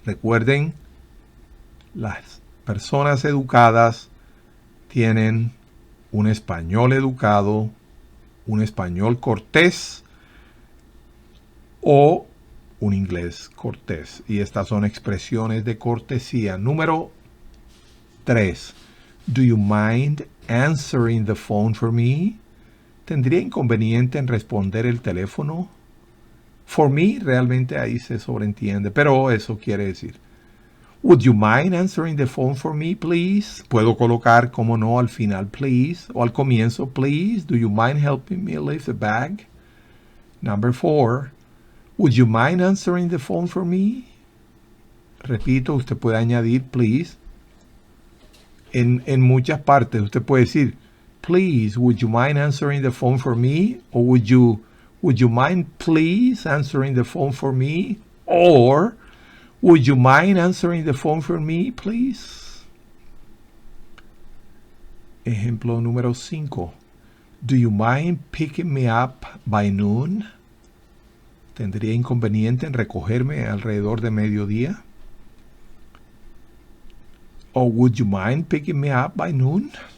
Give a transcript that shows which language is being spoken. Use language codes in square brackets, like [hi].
[es] Recuerden, las personas educadas tienen un español educado, un español cortés o un inglés cortés. Y estas son expresiones de cortesía. Número 3. [en] Do you mind answering the phone for me? [es] ¿Tendría inconveniente en responder el teléfono? [en] For me, [es] realmente ahí se sobreentiende, pero eso quiere decir, [en] would you mind answering the phone for me, please? [es] Puedo colocar, como no, al final, please, o al comienzo, please. [en] Do you mind helping me lift the bag? Number 4, would you mind answering the phone for me? [es] Repito, usted puede añadir, please. En muchas partes, usted puede decir, [en] please, would you mind answering the phone for me? O would you mind please answering the phone for me? Or, would you mind answering the phone for me, please? [es] Ejemplo número 5. [en] Do you mind picking me up by noon? [es] ¿Tendría inconveniente en recogerme alrededor de mediodía? [en] Or would you mind picking me up by noon?